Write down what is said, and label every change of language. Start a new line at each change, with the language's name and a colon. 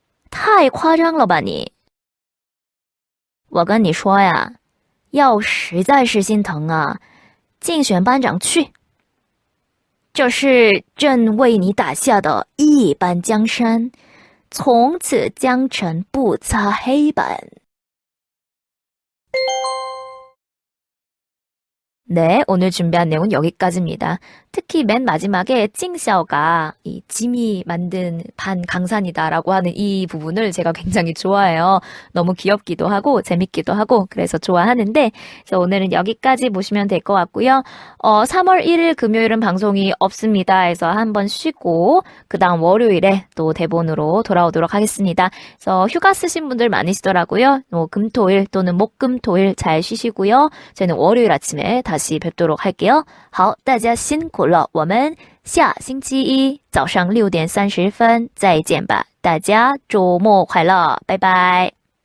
Chinese: 太夸张了吧你！我跟你说呀，要实在是心疼啊，竞选班长去。这是朕为你打下的一般江山，从此江城不擦黑板。
Korean: 네, 오늘 준비한 내용은 여기까지입니다. 특히 맨 마지막에 찡샤오가 이 짐이 만든 반 강산이다라고 하는 이 부분을 제가 굉장히 좋아해요. 너무 귀엽기도 하고 재밌기도 하고 그래서 좋아하는데 그래서 오늘은 여기까지 보시면 될 것 같고요. 3월 1일 금요일은 방송이 없습니다. 해서 한번 쉬고 그 다음 월요일에 또 대본으로 돌아오도록 하겠습니다. 그래서 휴가 쓰신 분들 많으시더라고요. 금토일 또는 목금토일 잘 쉬시고요. 저희는 월요일 아침에 다시 뵙도록 할게요.
Chinese: 好，大家辛苦了，我们下星期一早上6点30分再见吧。大家周末快乐，拜拜。